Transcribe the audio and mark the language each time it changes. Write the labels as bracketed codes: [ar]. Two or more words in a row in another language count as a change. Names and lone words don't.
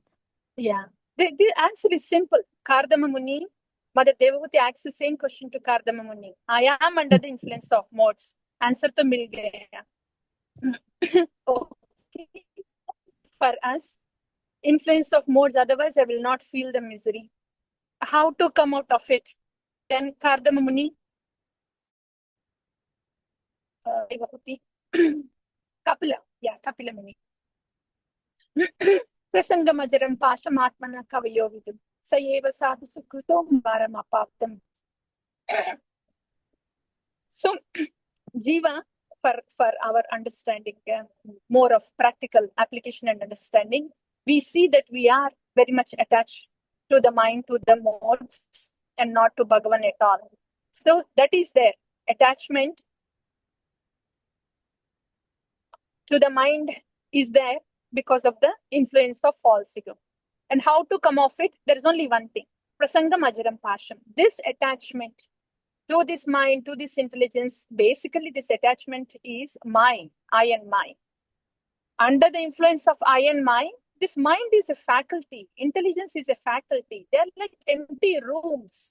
[en] Yeah, the answer is simple. Kardama Muni, Mother Devavati asks the same question to Kardama Muni. I am under the influence of modes. [hi] Answer to mil gaya. Okay. [en] For us, influence of modes, otherwise I will not feel the misery. How to come out of it? Then Kardama Muni, Devavati, Kapila Muni. [sa] प्रसङ्गमजरं पाशमात्मनः कवयो विदुः. सयेव साधु सुकृतो वरमपाप्तम्. [en] So, Jiva, for our understanding, more of practical application and understanding, we see that we are very much attached to the mind, to the modes, and not to Bhagavan at all. So that is there. Attachment to the mind is there because of the influence of false ego. And how to come off it? There is only one thing. [sa] प्रसङ्गम् अजरं पाशम्. [en] This attachment to this mind, to this intelligence, basically this attachment is I and my. Under the influence of I and my, this mind is a faculty. Intelligence is a faculty. They are like empty rooms.